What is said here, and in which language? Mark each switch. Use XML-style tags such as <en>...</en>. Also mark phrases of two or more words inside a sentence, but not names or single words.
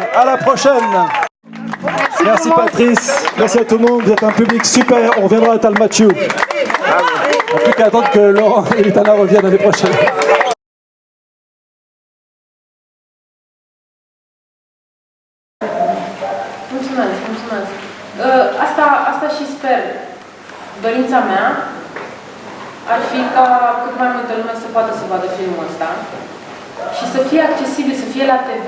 <fr>la prochaine. Merci Patrice, merci à tout le monde, vous êtes un public super, on reviendra à Talmachu. Il n'y a plus qu'à attendre que Laurent et Litana reviennent l'année prochaine.</fr> <ro>Mulțumesc, mulțumesc. Asta și sper. Dorința mea ar fi ca cât mai multă lume să poată să vadă filmul ăsta și să fie accesibil, să fie la TV.</ro>